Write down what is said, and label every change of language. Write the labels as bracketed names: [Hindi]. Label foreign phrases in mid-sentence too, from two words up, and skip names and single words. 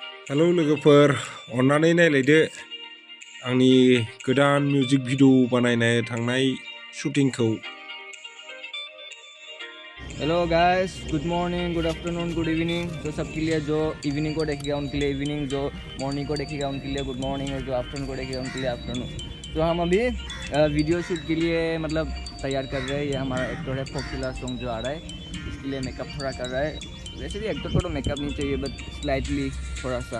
[Bodo] हेलो लोगोफोर अन्नानै नायलायदो आंनि गोदान मिउजिक भिडिअ बानायनो थांनाय शुटिंखौ। [English] hello guys, good morning, good afternoon, good evening. [Hindi] तो सबके लिए जो इवनिंग को देखेगा उनके लिए इवनिंग, जो मॉर्निंग को देखेगा उनके लिए [English] good morning, [Hindi] और जो आफ्टरनून को देखेगा उनके लिए आफ्टरनून। तो हम अभी वीडियो शूट के लिए मतलब तैयार कर रहे हैं। ये हमारा एक्टर है [English] popular song [Hindi] जो आ रहा है, इसके लिए मेकअप थोड़ा कर रहा है। वैसे भी एक्टर को तो मेकअप नहीं चाहिए, [English] but slightly [Hindi] थोड़ा सा।